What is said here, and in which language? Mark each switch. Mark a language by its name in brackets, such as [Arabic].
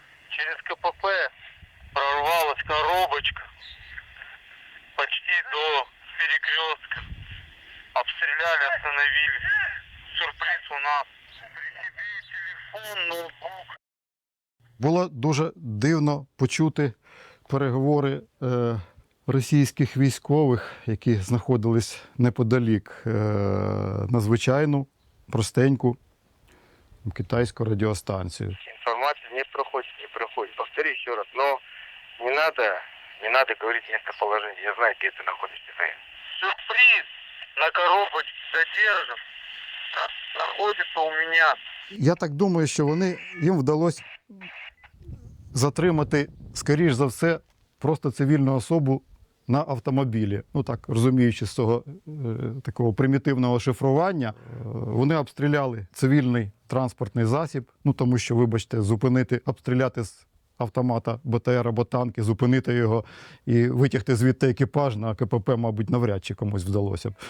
[Russian] Через КПП прорвалась коробочка почти до перекрестка. Обстреляли, остановились. Сюрприз у нас. При себе телефон, ноутбук. [Ukrainian] Було дуже дивно почути переговори російських військових, які знаходились неподалік, на звичайну, простеньку китайську радіостанцію. [Russian] Информация не проходит. Повтори еще раз, но не надо говорить местоположение. Я знаю, где ты находишься. Сюрприз на коробочке задержан. Находится у меня. [Ukrainian] Я так думаю, що їм вдалося затримати, скоріш за все, просто цивільну особу на автомобілі. Ну так, розуміючи з цього такого примітивного шифрування, вони обстріляли цивільний транспортний засіб, тому що, вибачте, обстріляти з автомата БТР або танки, зупинити його і витягти звідти екіпаж на КПП, мабуть, навряд чи комусь вдалося б.